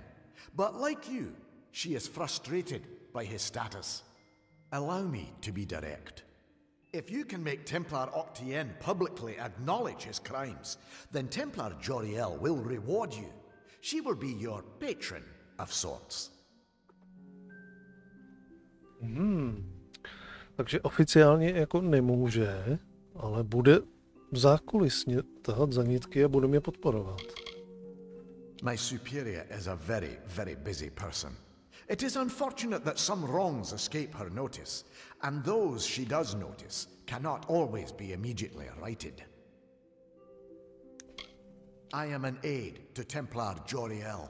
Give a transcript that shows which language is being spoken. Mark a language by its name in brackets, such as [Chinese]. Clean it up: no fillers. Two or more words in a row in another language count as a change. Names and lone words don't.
[English] But like you, she is frustrated by his status. Allow me to be direct. If you can make Templar Octienne publicly acknowledge his crimes, then Templar Joriel will reward you. She will be your patron of sorts. [Czech] Takže oficiálně jako nemůže, ale bude zákulisně tahat za nitky a bude mě podporovat. [English] My superior is a very, very busy person. It is unfortunate that some wrongs escape her notice, and those she does notice cannot always be immediately righted. I am an aide to Templar Joriel.